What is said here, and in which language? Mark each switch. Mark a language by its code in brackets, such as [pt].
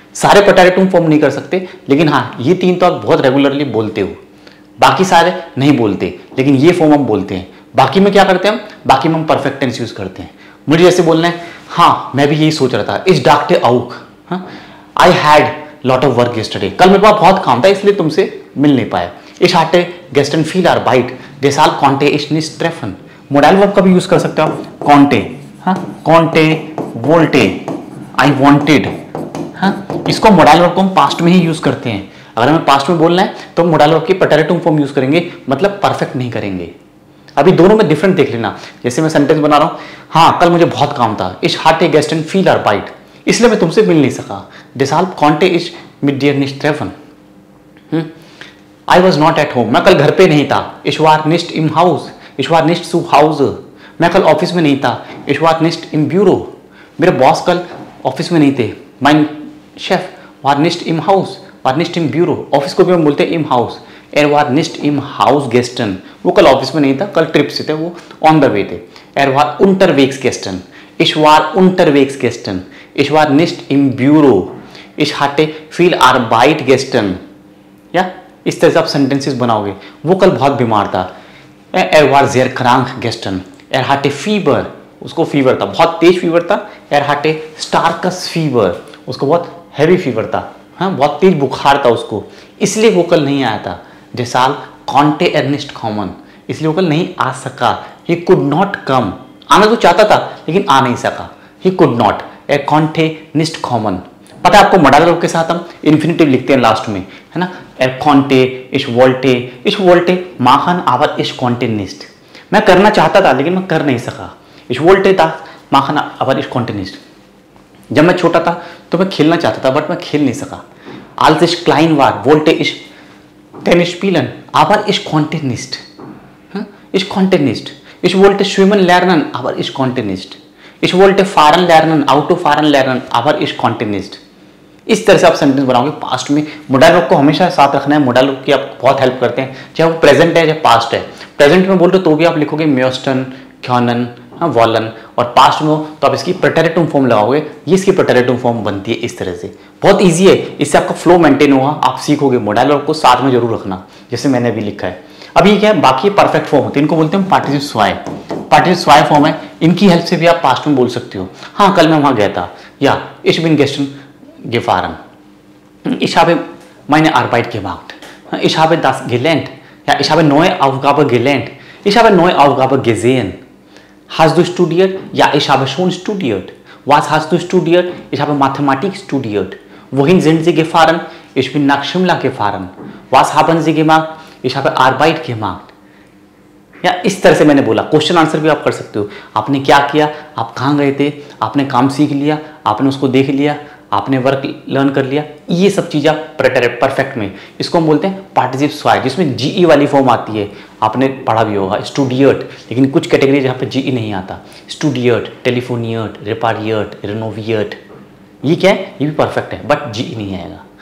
[hi] सारे प्रेटेरेटिव फॉर्म नहीं कर सकते, लेकिन हाँ ये तीन तो आप बहुत रेगुलरली बोलते हो, बाकी सारे नहीं बोलते, लेकिन ये फॉर्म हम बोलते हैं। बाकी में क्या करते हैं हम, बाकी में हम परफेक्ट टेंस यूज करते हैं। मुझे जैसे बोलना है, हाँ मैं भी यही सोच रहा था, इस डाकटे आउक, [en] I had lot of work yesterday, [hi] कल मेरे पास बहुत काम था इसलिए तुमसे मिल नहीं पाया। [de] Ich hatte gestern viel Arbeit, deshalb konnte ich nicht treffen। [hi] Modal verb का भी यूज कर सकते हो आप, Conte, Conte, VoLTE, [en] I wanted. [hi] इसको मोडाइल वर्ब को हम पास्ट में ही यूज करते हैं। अगर हमें पास्ट में बोलना है तो हम मोडाइल वर्ब की प्रेटेरेटिव फॉर्म यूज करेंगे, मतलब परफेक्ट नहीं करेंगे। अभी दोनों में डिफरेंट देख लेना। जैसे मैं सेंटेंस बना रहा हूँ, हाँ कल मुझे बहुत काम था, [de] Ich hatte gestern viel Arbeit, [hi] इसलिए मैं तुमसे मिल नहीं सका। [de] Deshalb konnte ich mit dir nicht treffen। [en] I was not at home, [hi] मैं कल घर पे नहीं था, [de] Ich war nicht im Haus, Ich war nicht zu Hause, [hi] मैं कल ऑफिस में नहीं था, [de] Ich war nicht im Büro, [hi] मेरे बॉस कल ऑफिस में नहीं थे, [de] Mein Chef war nicht im Haus, war nicht im Büro, [hi] office को भी हम बोलते हैं im Haus, [de] Er war nicht im Haus gestern, [hi] वो कल ऑफिस में नहीं था, कल ट्रिप से थे, वो [en] on the way [hi] थे। [de] Er war unterwegs gestern, Ich war unterwegs gestern, Ich war nicht im Büro, Ich hatte viel Arbeit gestern। [hi] या इस तरह से आप सेंटेंसेस बनाओगे। वो कल बहुत बीमार था, [de] Er war sehr krank gestern, Er hatte Fieber, [hi] उसको फीवर था, बहुत तेज फीवर था। [de] Er hatte starkes Fieber, [hi] उसको बहुत हैवी फीवर था, हाँ बहुत तेज बुखार था उसको, इसलिए वो कल नहीं आया था। [de] Deshalb konnte er nicht kommen, [hi] इसलिए वो कल नहीं आ सका। [en] He could not come, [hi] आना तो चाहता था लेकिन आ नहीं सका। [en] He could not, [de] er konnte nicht kommen। [hi] पता है आपको मोडाइल वर्ब के साथ हम इन्फिनिटिव लिखते हैं लास्ट में, है ना। [de] Er konnte, ich wollte machen aber ich konnte nicht, [hi] मैं करना चाहता था लेकिन मैं कर नहीं सका। [de] Ich wollte das machen aber ich konnte nicht, [hi] जब मैं छोटा था तो मैं खेलना चाहता था बट मैं खेल नहीं सका। [de] Als ich klein war wollte ich Tennis spielen aber ich konnte nicht, ich konnte nicht। Ich wollte schwimmen lernen aber ich konnte nicht, ich wollte fahren lernen, Auto fahren lernen aber ich konnte nicht। [hi] इस तरह से आप sentence बनाओगे past में। Modal verb को हमेशा साथ रखना है, मोडाइल वर्ब की आप बहुत हेल्प करते हैं, चाहे वो प्रेजेंट है चाहे पास्ट है। प्रेजेंट में बोल रहे हो तो भी आप लिखोगे म्योस्टन, क्योनन, वॉलन, और पास्ट में हो तो आप इसकी प्रेटेरेटिव फॉर्म लगाओगे। ये इसकी प्रेटेरेटिव फॉर्म बनती है इस तरह से, बहुत ईजी है, इससे आपका फ्लो मेंटेन होगा, आप सीखोगे। मोडाइल वर्ब को साथ में जरूर रखना, जैसे मैंने अभी लिखा है। अब ये क्या है, बाकी परफेक्ट फॉर्म होते हैं, इनको बोलते हैं पार्टिसिप स्वाय। पार्टिसिप स्वाय फॉर्म है, इनकी हेल्प से भी आप पास्ट में बोल सकते हो। हाँ कल मैं वहां गया था, या [de] ich bin gestern gefahren, ich habe meine Arbeit gemacht, ich habe das gelernt, ja ich habe neue Aufgabe gelernt, ich habe neue Aufgabe gesehen। Hast du studiert? Ja ich habe schon studiert। Was hast du studiert? Ich habe Mathematik studiert। Wohin sind Sie gefahren? Ich bin nach Shimla gefahren। Was haben Sie gemacht? Ich habe Arbeit gemacht। [hi] या इस तरह से मैंने बोला। Question answer भी आप कर सकते हो, आपने क्या किया, आप कहाँ गए थे, आपने काम सीख लिया, आपने उसको देख लिया, आपने वर्क लर्न कर लिया, ये सब चीज़ आप परफेक्ट में, इसको हम बोलते हैं पार्टिसिप स्वाय, जिसमें जीई वाली फॉर्म आती है। आपने पढ़ा भी होगा स्टूडियट, लेकिन कुछ कैटेगरी जहाँ पे जीई नहीं आता, स्टूडियट, टेलीफोनियट, रिपारियट, रेनोवियट, ये क्या है, ये भी परफेक्ट है बट जीई नहीं आएगा।